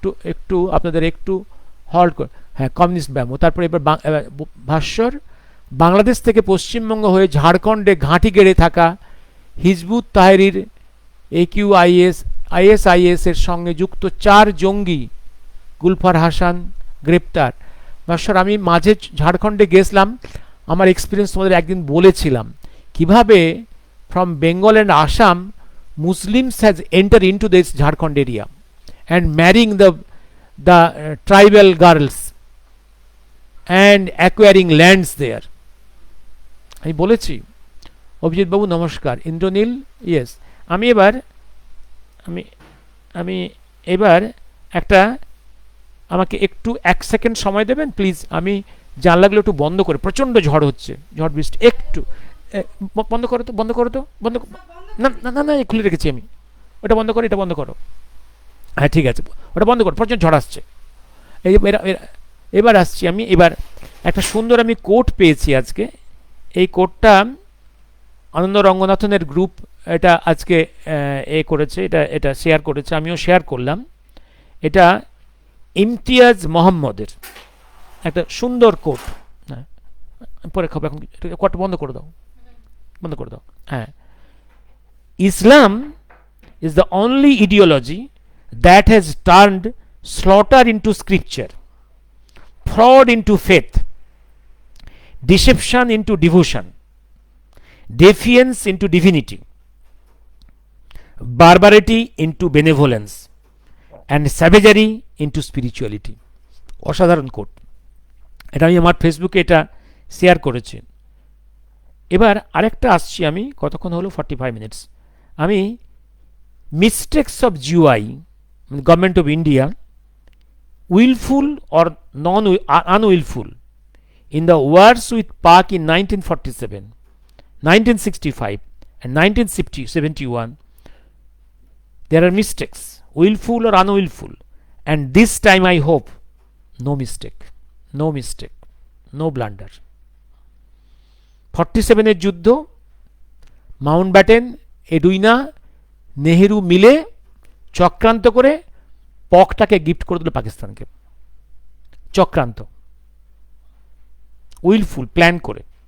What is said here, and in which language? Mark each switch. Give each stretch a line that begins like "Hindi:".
Bangla: একটু আপনাদের একটু হল্ড করে। হ্যাঁ, কমিউনিস্ট ব্যামো। তারপরে এবার ভাস্বর, বাংলাদেশ থেকে পশ্চিমবঙ্গ হয়ে ঝাড়খণ্ডে ঘাঁটি গেড়ে থাকা হিজবুত তাহরির AQIS ISIS এর সঙ্গে যুক্ত 4 জঙ্গি গুলফার হাসান গ্রেপ্তার। নশ্বর, আমি মাঝে ঝাড়খণ্ডে গেছিলাম, আমার এক্সপিরিয়েন্স তোমাদের একদিন বলেছিলাম কিভাবে
English: From Bengal and Assam Muslims has entered into this Jharkhand area and marrying the tribal girls and acquiring lands there.
Bangla: আমি বলেছি। অভিজিৎ বাবু নমস্কার। ইন্দ্রনীল, ইয়েস। আমি এবার আমি আমি এবার একটা, আমাকে একটু 1 সেকেন্ড সময় দেবেন প্লিজ। আমি জানলাগুলো একটু বন্ধ করে, প্রচণ্ড ঝড় হচ্ছে, ঝড় বৃষ্টি, একটু বন্ধ করো তো, বন্ধ করো তো, বন্ধ। না না না না, খুলে রেখেছি আমি। ওটা বন্ধ করো, এটা বন্ধ করো। হ্যাঁ ঠিক আছে, ওটা বন্ধ করো, প্রচণ্ড ঝড় আসছে। এবার আসছি আমি। এবার একটা সুন্দর আমি কোট পেয়েছি আজকে। এই কোটটা আনন্দ রঙ্গনাথনের গ্রুপ এটা আজকে করেছে, এটা শেয়ার করেছে, আমিও শেয়ার করলাম। এটা ইমতিয়াজ মোহাম্মদের একটা সুন্দর কোট। হ্যাঁ, পরে খাবো, এখন কোটটা বন্ধ করে দাও, বন্ধ করে দাও।
English: হ্যাঁ, Islam is the only ideology that has turned slaughter into scripture, fraud into faith, deception into devotion, defiance into divinity, barbarity into benevolence, and savagery into spirituality.
Bangla: অসাধারণ কোট। এটা আমি আমার ফেসবুকে এটা শেয়ার করেছি। এবার আরেকটা আসছি আমি, কতক্ষণ হলো, 45 মিনিটস।
English: আমি mistakes of GOI, government of India, willful or non unwillful in the wars with Pak in 1947, 1965 and 1971, there are mistakes, willful or unwillful, and this time I hope no mistake, no mistake, no blunder.
Bangla: 47 এর যুদ্ধ, Mountbatten, এডুইনা, Nehru মিলে চক্রান্ত করে পকটাকে gift করে দিল পাকিস্তানকে। চক্রান্ত, wilful, plan করে।